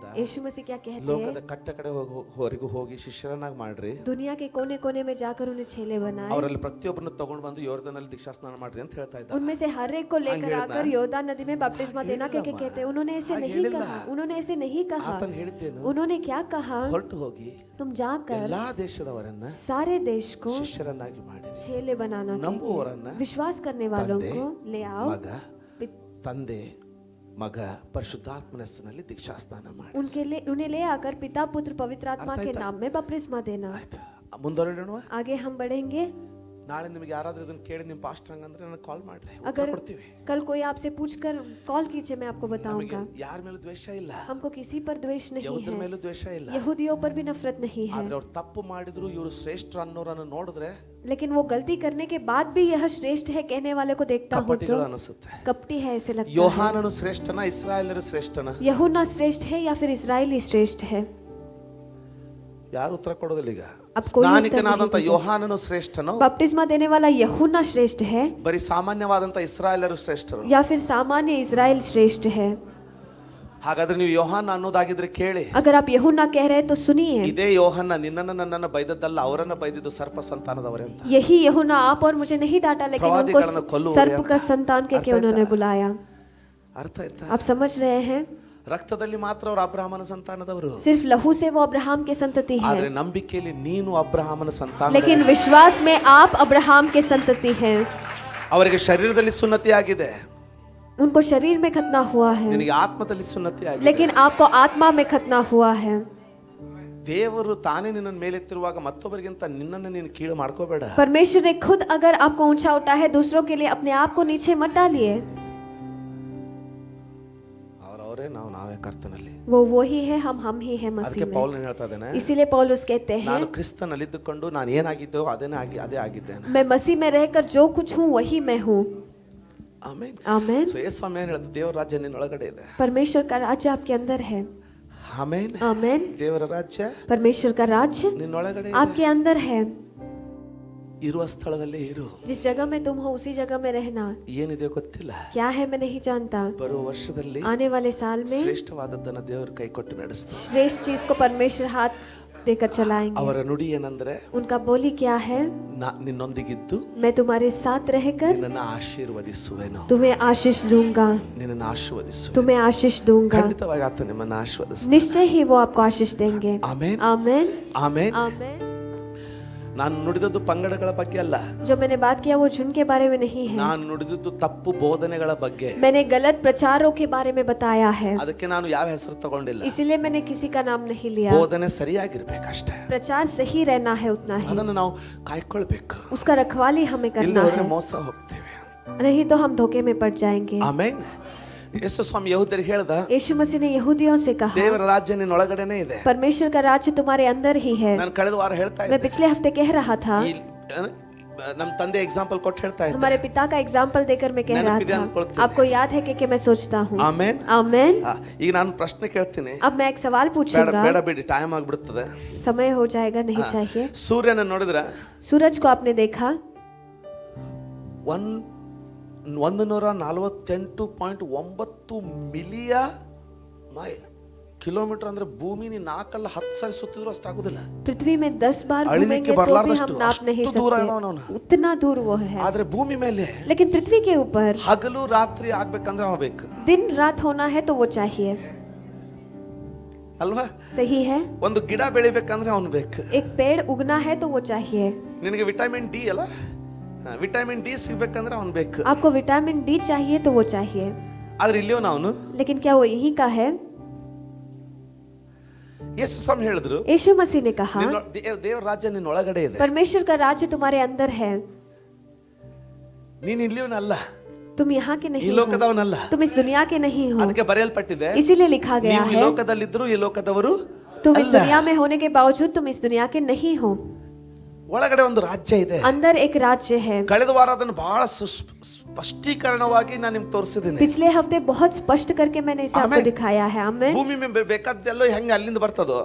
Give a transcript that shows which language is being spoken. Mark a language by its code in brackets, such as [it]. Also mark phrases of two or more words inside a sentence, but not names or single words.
[hi] यीशु मसीह क्या कहते [kn] ಲೋಕದ [hi] हैं? [kn] ಕಟ್ಟ ಕಡೆ ಹೊರಗೂ ಹೋಗಿ ಶಿಷ್ಯರನ್ನಾಗಿ ಮಾಡ್ರಿ, [hi] दुनिया के कोने कोने में जाकर उन्हें चेले बनाए, [kn] ಅವರಲ್ಲಿ ಪ್ರತಿಯೊಬ್ಬರನ್ನು ತಗೊಂಡು ಬಂದು ಯೋರ್ದನಲ್ಲಿ ದೀಕ್ಷಾ ಸ್ನಾನ ಮಾಡ್ರಿ ಅಂತ ಹೇಳ್ತಾ ಇದ್ದ. [hi] उनमें से हर एक को लेकर [kn] ಹೇಳಿದ್ನಾ? [hi] आकर योर्दान नदी में बपतिस्मा देना क्या कहते हैं? उन्होंने ऐसे [kn] ಹಾಗೆ [hi] नहीं [kn] ಹೇಳಿಲ್ಲ. [hi] कहा, उन्होंने ऐसे नहीं कहा। [kn] ಆತನು ಹೇಳಿದ್ದೇನು? [hi] उन्होंने क्या कहा? [kn] ಹೊರಟು ಹೋಗಿ [hi] तुम जाकर [kn] ಎಲ್ಲಾ ದೇಶದವರನ್ನ [hi] सारे देश को [kn] ಶಿಷ್ಯರನ್ನಾಗಿ ಮಾಡಿ, [hi] चेले बनाना [kn] ನಂಬುವವರನ್ನ [hi] चाहिए। विश्वास करने वालों [kn] ತಂದೆ, [hi] को ले आओ, [kn] ಮಗ, ತಂದೆ, ಮಗ, ಪರಿಶುದ್ಧಾತ್ಮನ ಹೆಸರಿನಲ್ಲಿ ದೀಕ್ಷಾ ಸ್ನಾನ ಮಾಡಿ. [hi] उन्हें ले आकर पिता, पुत्र, पवित्र आत्मा के नाम में बपतिस्मा देना। [kn] ಆಯ್ತಾ? ಮುಂದುವರೆಯೋಣ. [hi] आगे हम बढ़ेंगे। [kn] ನಾಳೆ ನಿಮಗೆ ಯಾರಾದ್ರೂ ಇದನ್ನ ಕೇಳಿ ನಿಮ್ಮ ಪಾಸ್ಟರ್ ಹಂಗಂದ್ರೆ ನನಗೆ ಕಾಲ್ ಮಾಡ್ರಿ, ಉತ್ತರ [hi] अगर [kn] ಕೊಡ್ತೀವಿ. [hi] कल कोई आपसे पूछकर कॉल कीजिए, मैं आपको [kn] ನಮಗೆ [hi] बताऊंगा। [kn] ಯಾರ ಮೇಲೂ ದ್ವೇಷ ಇಲ್ಲ, [hi] हमको किसी पर द्वेष नहीं [kn] ಯಹೂದ್ಯರ [hi] है, [kn] ಮೇಲೂ ದ್ವೇಷ ಇಲ್ಲ. [hi] यहूदियों पर भी नफरत नहीं है, [kn] ಆದ್ರೆ ಅವ್ರು ತಪ್ಪು ಮಾಡಿದ್ರು ಇವರು ಶ್ರೇಷ್ಠರು ಅನ್ನೋರನ್ನು ನೋಡಿದ್ರೆ [hi] लेकिन वो गलती करने के बाद भी यह श्रेष्ठ है कहने वाले को देखता हूँ तो [kn] ಕಪಟಿಗಳು ಅನಿಸುತ್ತೆ. [hi] कपटी है ऐसे लगता है। [kn] ಯೋಹಾನನು ಶ್ರೇಷ್ಠನ, ಇಸ್ರಾಯೇಲರು ಶ್ರೇಷ್ಠನ? [hi] यूहन्ना श्रेष्ठ है या फिर इस्राएली श्रेष्ठ है? [kn] ಯಾರು ಉತ್ತರ ಕೊಡೋದಿಲ್ಲ ಈಗ. [hi] अब कोई उत्तर [kn] ಸ್ನಾನಿಕನಾದಂತ [hi] नहीं [kn] ಯೋಹಾನನು ಶ್ರೇಷ್ಠನೋ, [hi] बपतिस्मा देने वाला यूहन्ना श्रेष्ठ है [kn] ಬರೀ ಸಾಮಾನ್ಯವಾದಂತ ಇಸ್ರಾಯೇಲರು ಶ್ರೇಷ್ಠರು? [hi] या फिर सामान्य इस्राएल श्रेष्ठ है? [kn] ಹಾಗಾದ್ರೆ ನೀವು ಯೋಹಾನ ಅನ್ನೋದಾಗಿದ್ರೆ ಕೇಳಿ, [hi] अगर आप यूहन्ना कह रहे हैं तो सुनिए, [kn] ಇದೇ ಯೋಹಾನ ನಿನ್ನನ್ನ ನನ್ನನ್ನ ಬೈದದ್ದಲ್ಲ, ಅವರನ್ನ ಬೈದಿದ್ದು ಸರ್ಪ ಸಂತಾನದವರೇ ಅಂತ. [hi] यही यूहन्ना आप और मुझे नहीं डांटा, लेकिन [kn] ಪ್ರವಾದಿಗಳನ್ನು [hi] उनको [kn] ಕೊಲ್ಲುವವರೇ [hi] सर्प [kn] ಅಂತ. [hi] का संतान के [kn] ಅರ್ಥ [hi] उन्होंने [kn] ಆಯ್ತಾ? [hi] बुलाया। [kn] ಅರ್ಥ ಆಯ್ತಾ? [hi] आप समझ रहे हैं? [kn] ರಕ್ತದಲ್ಲಿ ಮಾತ್ರ ಅವರು ಅಬ್ರಹಾಮನ ಸಂತಾನದವರು, [hi] सिर्फ लहू से वो अब्राहम के संतति [kn] ಆದ್ರೆ [hi] है, [kn] ನಂಬಿಕೆಯಲ್ಲಿ ನೀನು ಅಬ್ರಹಾಮನ ಸಂತಾನ. [hi] लेकिन विश्वास में आप अब्राहम के संतति हैं। [kn] ಅವರಿಗೆ ಶರೀರದಲ್ಲಿ ಸುನ್ನತಿ ಆಗಿದೆ, [hi] उनको शरीर में खतना हुआ है, [kn] ನಿನಗೆ ಆತ್ಮದಲ್ಲಿ ಸುನ್ನತಿ ಆಗಿದೆ. [hi] लेकिन आपको आत्मा में खतना हुआ है। [kn] ದೇವರು ತಾನೇ ನಿನ್ನನ್ನು ಮೇಲೆತ್ತಿರುವಾಗ ಮತ್ತೊಬ್ಬರಿಗಿಂತ ನಿನ್ನನ್ನು ನೀನು ಕೀಳು ಮಾಡ್ಕೋಬೇಡ. [hi] परमेश्वर ने खुद अगर आपको ऊंचा उठा है, दूसरों के लिए अपने आप को नीचे मत डालिए. [kn] ಅವರವರೇ ನಾವೇ ಕರ್ತನಲ್ಲಿ. [hi] वो ही है, हम ही है मसीह [kn] ಅದಕ್ಕೆ [hi] में. [kn] ಪೌಲ್ ಏನು ಹೇಳ್ತಾ ಇದ್ದಾನೆ, [hi] इसीलिए पौलुस कहते हैं, [kn] ನಾನು ಕ್ರಿಸ್ತನಲ್ಲಿದ್ದುಕೊಂಡು ನಾನು ಏನಾಗಿದ್ದೋ ಅದೇ ಆಗಿದ್ದೇನೆ. [hi] मैं मसीह में रहकर जो कुछ हूँ वही मैं हूँ. [kn] ಆಮೆನ್. [hi] आमेन. [kn] ಸೊ ಯೇಸು ಸ್ವಾಮಿ ಏನು ಹೇಳ್ತಾರೆ, ದೇವರ ರಾಜ್ಯ ನಿನ್ನೊಳಗಡೆ ಇದೆ. [hi] परमेश्वर का राज्य आपके अंदर है. [kn] ಆಮೆನ್. [hi] आमेन. [kn] ದೇವರ ರಾಜ್ಯ [hi] परमेश्वर का राज्य [kn] ನಿನ್ನೊಳಗಡೆ [hi] आपके अंदर है. [kn] ಇರುವ ಸ್ಥಳದಲ್ಲಿ ಇರು. [hi] जिस जगह में तुम हो उसी जगह में रहना. [kn] ಏನಿದೆ ಗೊತ್ತಿಲ್ಲ, [hi] क्या है मैं नहीं जानता. [kn] ಬರುವ ವರ್ಷದಲ್ಲಿ [hi] आने वाले साल में [kn] ಶ್ರೇಷ್ಠವಾದದ್ದನ್ನು ದೇವರು ಕೈ ಕೊಟ್ಟು ನಡೆಸ್ತಾರೆ. [hi] श्रेष्ठ चीज को परमेश्वर हाथ देकर चलाएंगे. [kn] ಅವರ ನುಡಿ ಏನಂದ್ರೆ, [hi] उनका बोली क्या है, [kn] ನಿನ್ನೊಂದಿಗಿದ್ದು [hi] मैं तुम्हारे साथ रहकर [kn] ನಿನ್ನನ್ನು ಆಶೀರ್ವದಿಸುವೆನು. [hi] तुम्हें आशीष दूंगा. [kn] ನಿನ್ನನ್ನು ಆಶೀರ್ವದಿಸುವೆ. [hi] तुम्हें आशीष दूंगा. [kn] ಖಂಡಿತವಾಗಿ ಆತ ನಿಮ್ಮನ್ನು ಆಶೀರ್ವದಿಸ್ತಾನೆ. [hi] निश्चय ही वो आपको आशीष देंगे. [kn] ಆಮೆನ್. [hi] आमेन. [kn] ಆಮೆನ್. [hi] आमेन. [kn] ನಾನು ನುಡಿದದ್ದು ಪಂಗಡಗಳ ಬಗ್ಗೆ ಅಲ್ಲ, [hi] जो मैंने बात किया वो झुंड के बारे में नहीं है. [kn] ನಾನು ನುಡಿದದ್ದು ತಪ್ಪು ಬೋಧನೆಗಳ ಬಗ್ಗೆ. [hi] मैंने गलत प्रचारों के बारे में बताया है. [kn] ಅದಕ್ಕೆ ನಾನು ಯಾವ ಹೆಸರು ತಗೊಂಡಿಲ್ಲ. [hi] इसीलिए मैंने किसी का नाम नहीं लिया. [kn] ಬೋಧನೆ ಸರಿಯಾಗಿರ್ಬೇಕಷ್ಟೇ. [hi] प्रचार सही रहना है, उतना ही. [kn] ಅದನ್ನು ನಾವು ಕಾಯ್ಕೊಳ್ಬೇಕು. [hi] उसका रखवाली हमें करना [kn] ಇಲ್ಲದ್ರೆ [hi] है, [kn] ಮೋಸ ಹೋಗ್ತೀವಿ. [hi] नहीं तो हम धोखे में पड़ जाएंगे. [kn] ಆಮೆನ್. ಯೇಸು ಸ್ವಾಮಿ ಯಹೂದ್ಯರಿಗೆ ಹೇಳ್ದ, [hi] यीशु मसीह ने यहूदियों से कहा, [kn] ದೇವರ ರಾಜ್ಯ ನಿನ್ನೊಳಗಡೆನೇ ಇದೆ. [hi] परमेश्वर का राज्य तुम्हारे अंदर ही है. [kn] ನಾನು ಕಳೆದ ವಾರ ಹೇಳ್ತಾ [hi] मैं [kn] ಇದ್ದೆ, [hi] पिछले हफ्ते कह रहा था, [kn] ನಮ್ಮ ತಂದೆ ಎಕ್ಸಾಂಪಲ್ ಕೊಟ್ಟು ಹೇಳ್ತಾ ಇದ್ದೆ. [hi] हमारे पिता का एग्जाम्पल देकर मैं कह रहा [kn] ನೆನಪಿದೆ ಅನ್ಕೊಳ್ತೀನಿ. [hi] था. आपको याद है कि मैं सोचता हूँ. [kn] ಆಮೆನ್. [hi] आमेन. [kn] ಈಗ ನಾನು ಪ್ರಶ್ನೆ ಕೇಳ್ತೀನಿ. [hi] अब मैं एक सवाल [kn] ಬೇಡ [hi] पूछूंगा. [kn] ಬೇಡ ಬಿಡಿ, ಟೈಮ್ ಆಗ್ಬಿಡುತ್ತದೆ. [hi] समय हो जाएगा, नहीं चाहिए. [kn] ಸೂರ್ಯನ ನೋಡಿದ್ರ [hi] सूरज को आपने देखा, [kn] 148.9 [en] million kilometer [kn] ಅಂದ್ರೆ ಭೂಮಿ 4 10 ಸಾರಿ ಸುತ್ತಿದ್ರು ಅಷ್ಟಾಗುದಿಲ್ಲ. [hi] पृथ्वी में 10 बार [kn] ಅಳಿಲಿಕ್ಕೆ [hi] घूमेंगे तो भी [kn] ಬರಲಾರ್ದಷ್ಟು [hi] हम नाप नहीं [kn] ಅಷ್ಟು ದೂರ [hi] सकते. [kn] ಇದಾವ ಅವನು. [hi] उतना दूर वो है. [kn] ಆದ್ರೆ ಭೂಮಿ ಮೇಲೆ [hi] लेकिन पृथ्वी के ऊपर [kn] ಹಗಲು ರಾತ್ರಿ ಆಗ್ಬೇಕಂದ್ರೆ ಅವ ಬೇಕು [hi] दिन रात होना है तो वो चाहिए. [kn] ಅಲ್ವಾ? [hi] सही है. [kn] ಒಂದು ಗಿಡ ಬೆಳಿಬೇಕಂದ್ರೆ ಅವನು ಬೇಕು. [hi] एक पेड़ उगना है तो वो चाहिए. [kn] ನಿನಗೆ [en] vitamin D [kn] ಅಲ್ಲ, [en] vitamin D [kn] ಸಿಗ್ಬೇಕಂದ್ರೆ ಅವನು ಬೇಕು. [hi] आपको [en] vitamin D [hi] चाहिए तो वो चाहिए. [kn] ಆದ್ರೆ ಇಲ್ಲಿಯೂ ನಾವು, [hi] लेकिन क्या वो यही का है? [kn] ಯೇಸು ಸ್ವಾಮಿ ಹೇಳಿದ್ರು, [hi] यीशु मसीह ने कहा, [kn] ದೇವರ ರಾಜ್ಯ ನಿನ್ನ ಒಳಗಡೆ ಇದೆ. [hi] परमेश्वर का राज्य तुम्हारे अंदर है. [kn] ನೀನು ಇಲ್ಲಿಯವನಲ್ಲ, [hi] तुम यहाँ के [kn] ಈ [hi] नहीं हो, [kn] ಲೋಕದವನಲ್ಲ. [hi] तुम इस दुनिया के नहीं हो. [kn] ಅದಕ್ಕೆ ಬರೆಯಲ್ಪಟ್ಟಿದೆ, [hi] इसीलिए लिखा गया [kn] ನೀವು ಈ [hi] है, [kn] ಲೋಕದಲ್ಲಿದ್ರು ಈ ಲೋಕದವರು [hi] तुम इस [kn] ಅಲ್ಲ. [hi] दुनिया में होने के बावजूद तुम इस दुनिया के नहीं हो. [kn] ಒಳಗಡೆ ಒಂದು ರಾಜ್ಯ ಇದೆ. [hi] अंदर एक राज्य है. [kn] ಕಳೆದ ವಾರ ಅದನ್ನು ಬಹಳ ಸ್ಪಷ್ಟೀಕರಣವಾಗಿ ನಾನು ನಿಮ್ಗೆ ತೋರಿಸಿದ್ದೀನಿ. [hi] पिछले हफ्ते बहुत स्पष्ट करके मैंने इसे आपको आमेन. दिखाया है. आमेन. [kn] ಭೂಮಿ ಮೇಲೆ ಬೇಕಾದ್ದೆಲ್ಲೋ ಹೆಂಗೆ ಅಲ್ಲಿಂದ ಬರ್ತದೋ,